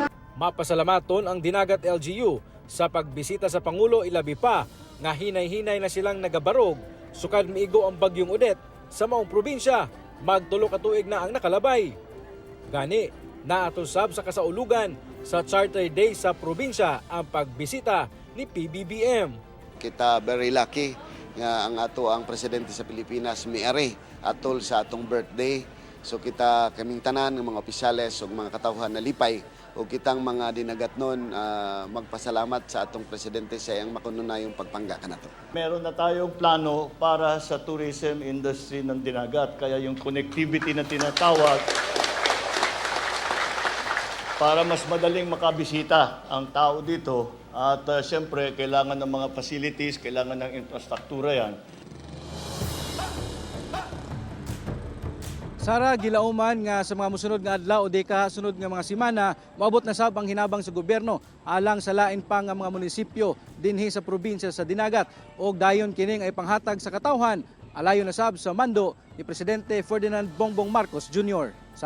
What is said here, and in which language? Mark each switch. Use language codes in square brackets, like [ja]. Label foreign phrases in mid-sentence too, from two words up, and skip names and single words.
[ceb] Mapasalamaton ang Dinagat LGU sa pagbisita sa Pangulo ilabi pa nga hinay-hinay na silang nagabarog sukad miigo ang bagyong Odette sa maong probinsya magtulo ka tuig na ang nakalabay. Gani, naatusab sa kasaulugan sa Charter Day sa probinsya ang pagbisita ni PBBM. Kita [en] very lucky [ceb] nga ang ato ang presidente sa Pilipinas miari atol sa atong birthday. So kita kaming tanan ng mga opisyales ug mga katawhan na lipay o kitang mga dinagatnon magpasalamat sa atong presidente sa iyang makununayong pagpangga kanato. [tl] Meron na tayong plano para sa [en] tourism industry [tl] ng Dinagat. Kaya yung connectivity na tinatawag para mas madaling makabisita ang tao dito. At siyempre, kailangan ng mga facilities, kailangan ng infrastruktura yan. [ceb] Sara, gilauman nga sa mga musunod nga adlaw o deka sunod nga mga semana, maabot na sab ang hinabang sa gobyerno alang sa lain pa nga mga munisipyo dinhi sa probinsya sa Dinagat og dayon kining ay panghatag sa katawhan alayo na sab sa mando ni Presidente Ferdinand Bongbong Marcos Jr.